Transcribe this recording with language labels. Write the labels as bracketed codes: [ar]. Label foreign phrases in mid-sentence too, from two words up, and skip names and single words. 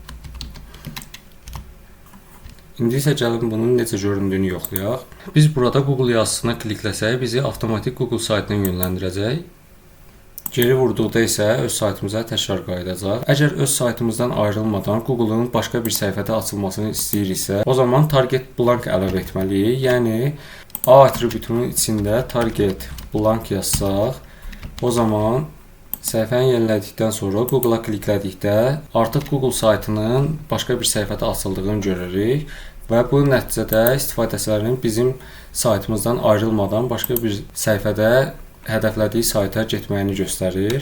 [az] İndi isə gəlin bunun necə göründüyünü yoxlayaq. Biz burada Google yazısına klikləsək, bizi avtomatik Google saytına yönləndirəcək. Geri vurduqda isə öz saytımıza təkrar qayıdacaq. Əgər öz saytımızdan ayrılmadan Google-un başqa bir səhifədə açılmasını istəyiriksə, o zaman [en] target blank [az] əlavə etməliyik. Yəni, A atributunun içində [en] target blank [az] yazsaq, o zaman səhifəni yenilədikdən sonra Google-a kliklədikdə artıq Google saytının başqa bir səhifədə açıldığını görürük və bu nəticədə istifadəçilərin bizim saytımızdan ayrılmadan başqa bir səhifədə hədəflədiyi sayta getməyini göstərir.